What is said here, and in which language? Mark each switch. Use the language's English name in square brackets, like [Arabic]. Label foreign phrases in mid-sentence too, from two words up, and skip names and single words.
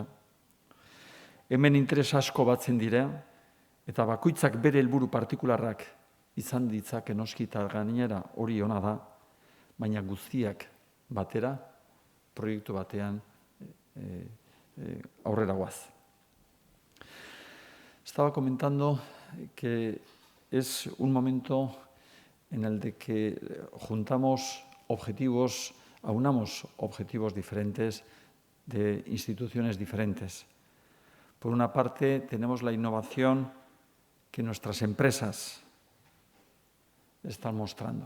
[Basque] Hemen interes asko batzen dira, eta bakoitzak bere helburu partikularrak izan ditzake noski eta gainera hori ona da, baina guztiak batera, proiektu batean aurrera goaz. [Spanish] Estaba comentando que es un momento en el de que aunamos objetivos diferentes de instituciones diferentes. Por una parte, tenemos la innovación que nuestras empresas están mostrando.